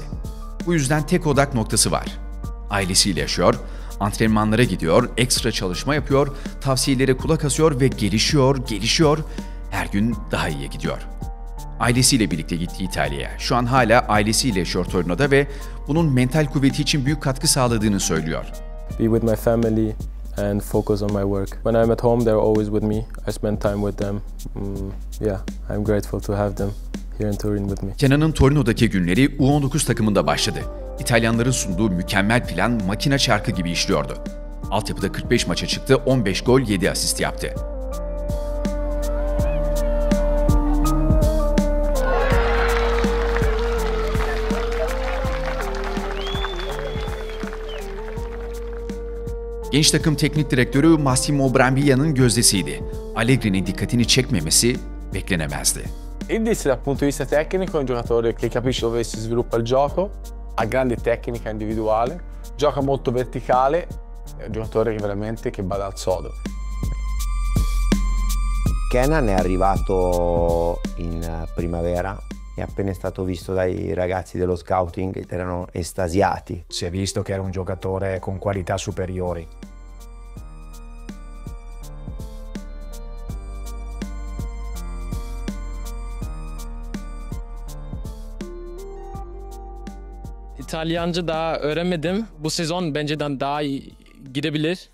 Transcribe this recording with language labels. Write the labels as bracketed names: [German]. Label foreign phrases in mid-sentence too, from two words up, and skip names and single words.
[Turkish] Bu yüzden tek odak noktası var. Ailesiyle yaşıyor, antrenmanlara gidiyor, ekstra çalışma yapıyor, tavsiyelere kulak asıyor ve gelişiyor, her gün daha iyiye gidiyor. Ailesiyle birlikte gitti İtalya'ya. Şu an hala ailesiyle yaşıyor Torino'da ve bunun mental kuvveti için büyük katkı sağladığını söylüyor. [English] Be with my family and focus on my work. When I'm at home, they're always with me. I spend time with them. I'm grateful to have them here in Turin with me. [Turkish] Kenan'ın Torino'daki günleri U19 takımında başladı. İtalyanların sunduğu mükemmel plan makine çarkı gibi işliyordu. Altyapıda 45 maça çıktı, 15 gol, 7 asist yaptı. Genç takım teknik direktörü Massimo Brambilla'nın gözdesiydi. Allegri'nin dikkatini çekmemesi beklenemezdi. [Italian] Idris dal punto di vista tecnico è un giocatore che capisce dove si sviluppa il gioco, ha grande tecnica individuale, gioca molto verticale, è un giocatore che veramente che bada al sodo. Kenan è arrivato in primavera, è appena stato visto dai ragazzi dello scouting che erano estasiati. Si è visto che era un giocatore con qualità superiori. [Turkish] İtalyanca daha öğrenmedim. Bu sezon bence daha iyi gidebilir.